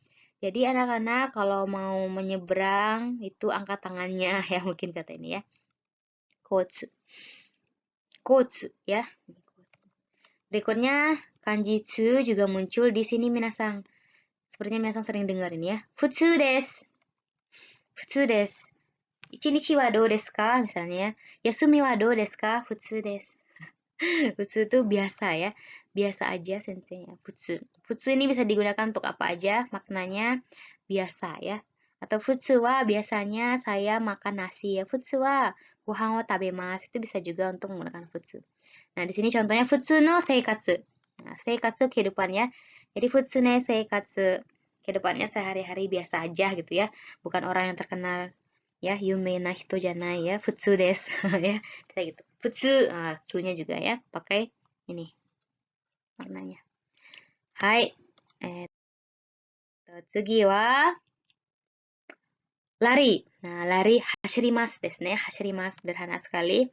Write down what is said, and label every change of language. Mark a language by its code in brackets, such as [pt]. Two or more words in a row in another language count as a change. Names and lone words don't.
[id] Jadi anak-anak kalau mau menyeberang itu angkat tangannya ya, mungkin kata ini ya. Kotsu. Kotsu ya. Berikutnya kanji tsu juga muncul di sini minasang. Sepertinya minasang sering dengar ini ya. [ja] 普通です。普通です. 一日はどうですか? Misalnya, 休みはどうですか? 普通です. [id] Futsu itu biasa ya. Biasa aja senseinya. Futsu. Futsu ini bisa digunakan untuk apa aja? Maknanya biasa ya. Atau [ja] 普通は [id] biasanya saya makan nasi ya. [ja] 普通はご飯を食べます. [id] Itu bisa juga untuk menggunakan futsu. Nah, di sini contohnya [ja] 普通の生活. [id] Nah, seikatsu kehidupannya. Jadi [ja] 普通ね生活. [id] Kehidupannya sehari-hari biasa aja gitu ya. Bukan orang yang terkenal ya, [ja] 夢な人じゃないや、普通ですや. [id] Kayak gitu. Futsu, tsu-nya juga ya, pakai ini warnanya. [ja] はい。次は lari. [id] Nah, lari [ja] 走りますですね. [id] Hashirimasu sederhana sekali.